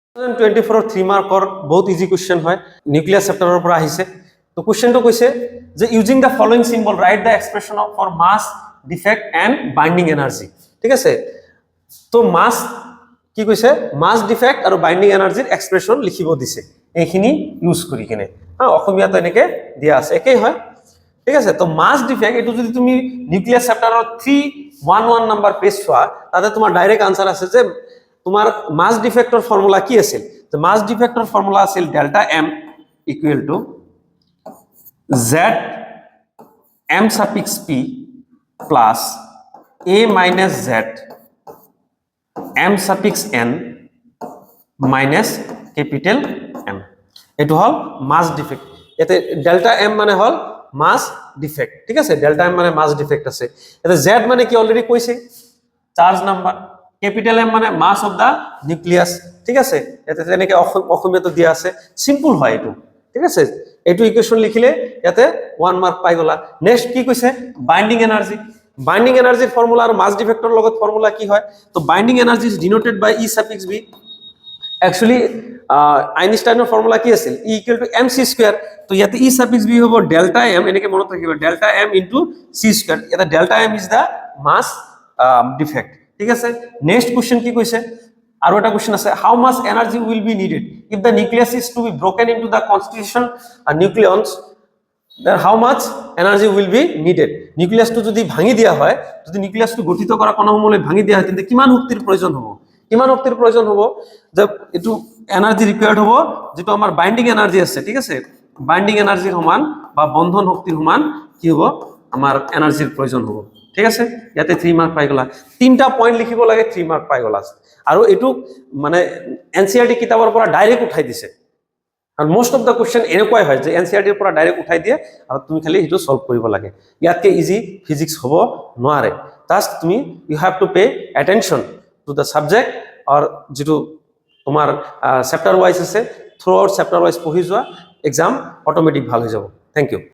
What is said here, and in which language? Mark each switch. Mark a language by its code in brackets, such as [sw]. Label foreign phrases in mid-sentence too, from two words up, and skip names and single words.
[as] 2024 3 মাৰ্কৰ বহুত [en] easy question [as] হয় [en] nucleus chapterৰ [as] পৰা আহিছে তো কোৱেশ্চনটো কৈছে যে [en] using the following symbol write the expression for mass defect and binding energy [as] ঠিক আছে তো মাস কি কৈছে [en] mass defect [as] আৰু [en] binding energyৰ expression [as] লিখিব দিছে এইখিনি ইউজ কৰি কিনে অসমীয়া তো এনেকে দিয়া আছে একেই হয় ঠিক আছে তো [en] mass defect [as] এটো যদি তুমি [en] nucleus chapterৰ 311 number page [as] চোৱা তাতে তোমাৰ [en] direct answer [as] আছে যে তোমার [en] mass defectৰ formula [as] কি আছিল তো [en] mass defectৰ formula [as] আছিল [en] delta M equal to Z M suffix P plus A minus Z M suffix N minus capital M [as] এটো হল [en] mass defect [as] এতে [en] delta M [as] মানে হল [en] mass defect [as] ঠিক আছে [en] delta M [as] মানে [en] mass defect [as] আছে এতে জেড মানে কি [en] already কইছে charge number capital M [as] মানে [en] mass of the nucleus [as] ঠিক আছে এতে তেনেকে অসমীয়া তো দিয়া আছে সিম্পল হয় এটো ঠিক আছে এটো ইকুয়েশন লিখিলে ইয়াতে 1 মার্ক পাই গলা নেক্সট কি কইছে [en] binding energyৰ formula [as] আর [en] mass defectৰ [as] লগত ফর্মুলা কি হয় তো [en] binding energy is denoted by E suffix B actually [as] আইনস্টাইনের ফর্মুলা কি আছিল [en] E equal to mc square [as] তো ইয়াতে [en] E suffix B [as] হবো [en] delta m [as] এনেকে মনত রাখিবা [en] delta m into c square [as] ইয়াতে [en] delta m is the mass defect [as] ঠিক আছে [en] next question [as] কি কইছে আর একটা কোশ্চেন আছে [en] how much energy will be needed if the nucleus is to be broken into the constitution nucleons then how much energy will be needed [as] নিউক্লিয়াস তো যদি ভাঙি দিয়া হয় যদি নিউক্লিয়াস তো গঠিত করা কোন সময় ভাঙি দিয়া হয় কিন্তু কিমান শক্তির প্রয়োজন হবে যে এটু [en] energy required [as] হবে যেটা আমার [en] binding energy [as] আছে ঠিক আছে [en] binding energyৰ [as] সমান বা বন্ধন শক্তির সমান কি হবে আমার এনার্জির প্রয়োজন হবে ঠিক আছে ইয়াতে 3 মার্ক পাই গলা তিনটা পয়েন্ট লিখিব লাগে 3 মার্ক পাই গলা আৰু এটু মানে এনসিআরটি কিতাবৰ পৰা ডাইরেক্ট উঠাই দিছে আর [en] most of the question [as] এনেকুৱাই হয় যে এনসিআরটিৰ পৰা ডাইরেক্ট উঠাই দিয়ে আৰু তুমি খালি হেতু সলভ কৰিব লাগে ইয়াতকে [en] easy physics [as] হ'ব নোৱাৰে [en] just তুমি you have to pay attention to the subject [as] আর যেটো তোমার [en] chapter wise [as] আছে [en] through out chapter wise [as] পঢ়ি যোৱা [en] exam automatic [as] ভাল হৈ যাব [en] thank you